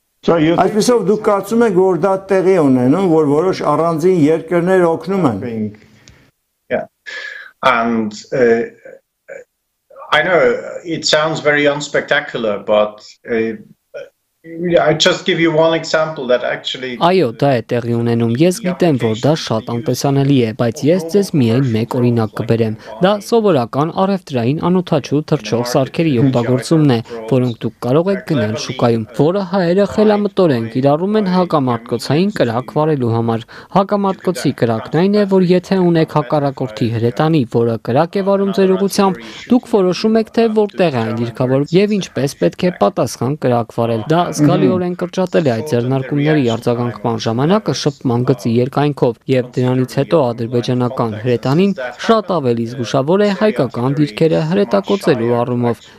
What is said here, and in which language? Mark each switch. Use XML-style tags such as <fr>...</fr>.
<hy>Այսպիսով դուք կարծում եք, որ դա տեղի ունենում, որ որոշ առանձին երկրներ օգնում են։</hy> <en>And I know it sounds very unspectacular, but I just give you one example that actually.</en> <hy>Այո, դա է տեղի ունենում։ Ես գիտեմ, որ դա շատ անտեսանելի է, բայց ես ձեզ միայն մեկ օրինակ կբերեմ։ Դա սովորական առևտրային անօթաչու թռչող սարքերի օգտագործումն է, որոնք դուք կարող եք գնել շուկայում, որը հայերը խելամտորեն կիրառում են հակամարտկոցային կրակ վարելու համար։ Հակամարտկոցի կրակն այն է, որ եթե ունեք հակառակորդի հրետանի, որը կրակ է վարում ձեր ուղղությամբ, դուք որոշում եք, թե որտեղ է այն դիրքավորվում եւ ինչպես պետք է պատասխան կրակ վարել։ Դա զգալիորեն կրճատել է այդ ձեռնարկումների արձագանքման ժամանակը շփման գծի երկայնքով եւ դրանից հետո ադրբեջանական հրետանին շատ ավելի զգուշավոր է հայկական դիրքերը հրետակոծելու առումով,</hy>